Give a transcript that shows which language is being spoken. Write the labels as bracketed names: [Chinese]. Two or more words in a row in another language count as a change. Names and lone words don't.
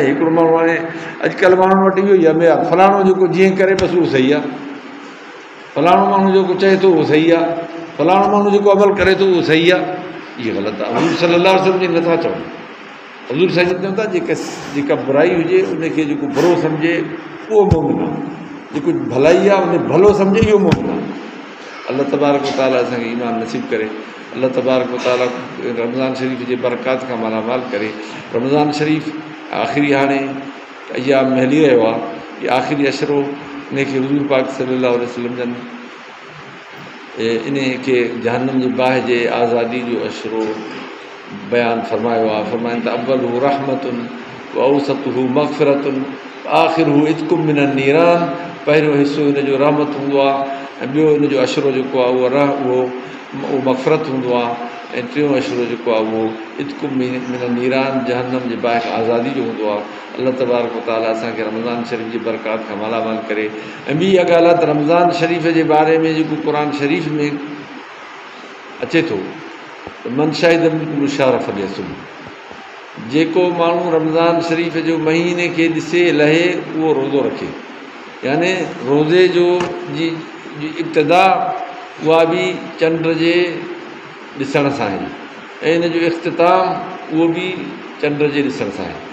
[Sindhi] हिकिड़ो माण्हू हाणे अॼुकल्ह माण्हुनि वटि इहो ई आहे, भई फलाणो जेको जीअं करे बसि उहो सही आहे, फलाणो माण्हू जेको चए थो उहो सही आहे, फलाणो माण्हू जेको अमल करे थो उहो सही आहे, इहा ग़लति आहे। हुज़ूर [Arabic] صلى الله عليه وسلم [Sindhi] जी नथा चवनि, हुज़ूर साईं चवनि था जेका बुराई हुजे उनखे जेको बुरो सम्झे उहो मोमिन आहे, जेको भलाई आहे उन भलो सम्झे इहो मोमिन आहे। [Arabic] الله تبارك وتعالى [Sindhi] असांखे ईमान नसीब करे, [Arabic] الله تبارك وتعالى [Sindhi] रमज़ान शरीफ़ जे बरक़ात खां मालामाल करे। रमज़ान शरीफ़ आख़िरी हाणे अयाम में हली रहियो आहे, इहा आख़िरी अशरो इनखे हुज़ूर पाक [Arabic] صلى الله عليه وسلم [Sindhi] जन इन खे जहन्नम जी बाहि जे आज़ादी जो अशरो बयानु फरमायो आहे। [Arabic] फरमाइनि त أوله رحمة وأوسطه مغفرة آخره عتقكم من النيران, [Sindhi] पहिरियों हिसो हिनजो रहमत हूंदो आहे ऐं ॿियो हिनजो अशरो जेको आहे उहो मग़फ़िरत हूंदो आहे, ऐं टियों अशरो जेको आहे उहो [Arabic] عتقكم من النيران, [Sindhi] जहन्नम जे बाहि खां आज़ादी जो हूंदो आहे। [Arabic] الله تبارك وتعالى [Sindhi] असांखे रमज़ान शरीफ़ जी बरक़ात खां मालामाल करे। ऐं ॿी इहा ॻाल्हि आहे त रमज़ान शरीफ़ जे बारे में जेको क़ुर शरीफ़ में अचे थो त [Arabic] من شهد منكم الشهر [Sindhi] ॾिसो, जेको माण्हू रमज़ान शरीफ़ जो महीने खे ॾिसे लहे उहो रोज़ो रखे, याने रोज़े जो जी इब्तिदा उहा बि चंड जे ॾिसण सां आहे ऐं इन जो इख़्तिताम उहो बि चंड जे ॾिसण सां आहे।